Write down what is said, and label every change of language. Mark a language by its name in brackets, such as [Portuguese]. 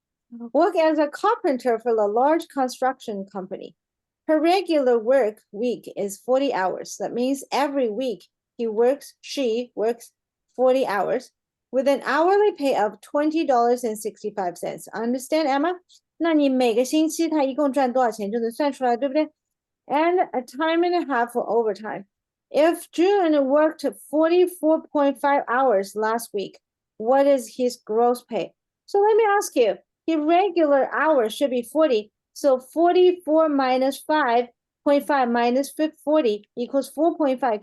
[English] Work as a carpenter for a large construction company. Her regular work week is 40 hours. That means every week she works 40 hours with an hourly pay of $20.65. Understand, Emma? [Chinese] 那你每个星期他一共赚多少钱就能算出来，对不对？ [English] And a time and a half for overtime. If June worked 44.5 hours last week, what is his gross pay? So let me ask you, his regular hours should be 40. So 44 minus 5.5 minus 40 equals 4.5.